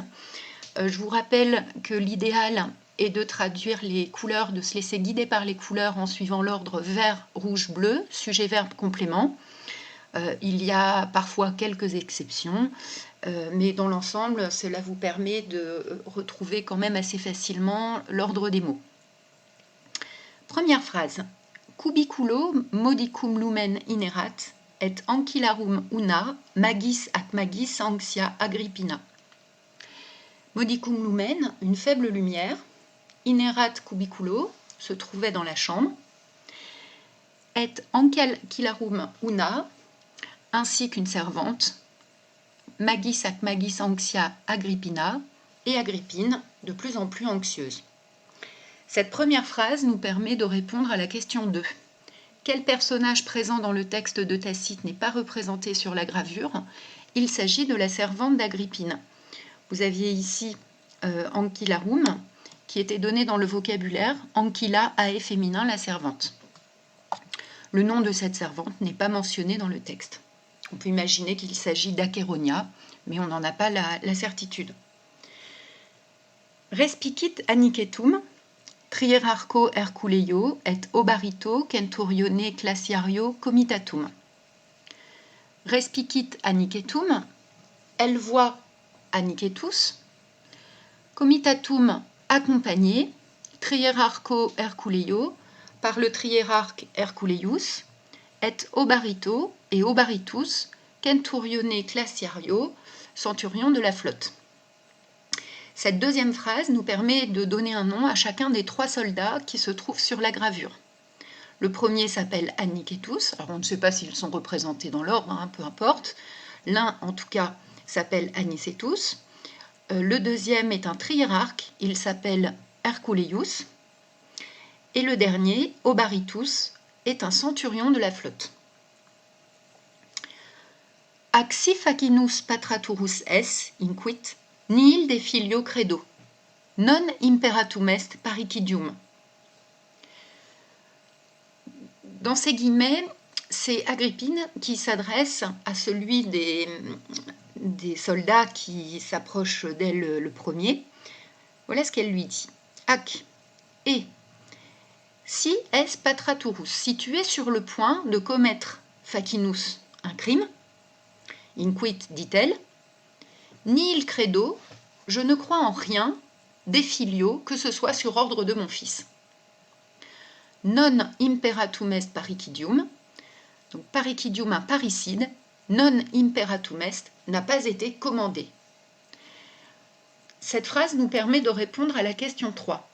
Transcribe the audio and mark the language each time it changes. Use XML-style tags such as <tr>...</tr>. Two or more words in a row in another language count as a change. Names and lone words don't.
<fr>Je vous rappelle que l'idéal est de traduire les couleurs, de se laisser guider par les couleurs en suivant l'ordre vert, rouge, bleu, sujet, verbe, complément. Il y a parfois quelques exceptions, mais dans l'ensemble, cela vous permet de retrouver quand même assez facilement l'ordre des mots. Première phrase.</fr> <la>Cubiculo modicum lumen inerat et ancillarum una magis ac magis anxia Agrippina. Modicum lumen,</la> <fr>une faible lumière,</fr> <la>inerat cubiculo,</la> <fr>se trouvait dans la chambre,</fr> <la>et ancillarum una,</la> <fr>ainsi qu'une servante,</fr> <la>magis ac magis anxia Agrippina, et Agrippine,</la> <fr>de plus en plus anxieuse. Cette première phrase nous permet de répondre à la question 2. Quel personnage présent dans le texte de Tacite n'est pas représenté sur la gravure? Il s'agit de la servante d'Agrippine. Vous aviez ici ancillarum, qui était donné dans le vocabulaire, ancilla, ae féminin, la servante. Le nom de cette servante n'est pas mentionné dans le texte. On peut imaginer qu'il s'agit d'Acheronia, mais on n'en a pas la certitude.</fr> <la>Respicit anicetum, trierarcho Herculeio et obarito centurione classiario comitatum. Respicit anicetum,</la> <fr>elle voit anicetus, comitatum accompagné,</fr> <la>trierarcho Herculeio,</la> <fr>par le triérarque Herculeius, et obarito et obaritus,</fr> <la>centurione classiario,</la> <fr>centurion de la flotte. Cette deuxième phrase nous permet de donner un nom à chacun des 3 soldats qui se trouvent sur la gravure. Le premier s'appelle Anicetus, alors on ne sait pas s'ils sont représentés dans l'ordre, peu importe. L'un, en tout cas, s'appelle Anicetus. Le deuxième est un triérarque, il s'appelle Herculeius. Et le dernier, Obaritus, est un centurion de la flotte.</fr> <la>Ac si facinus patraturus es, inquit, nihil de filio credo, non imperatum est parricidium.</la> <fr>Dans ces guillemets, c'est Agrippine qui s'adresse à celui des soldats qui s'approchent d'elle le premier. Voilà ce qu'elle lui dit. Ac, et</fr> <la>si es patraturus,</la> <fr>si tu es sur le point de commettre facinus, un crime, inquit, dit-elle,</fr> <la>nihil credo,</la> <fr>je ne crois en rien, des filio, que ce soit sur ordre de mon fils.</fr> <la>Non imperatum est parricidium, donc parricidium,</la> <fr>un parricide,</fr> <la>non imperatum est,</la> <fr>n'a pas été commandé. Cette phrase nous permet de répondre à la question 3.</fr>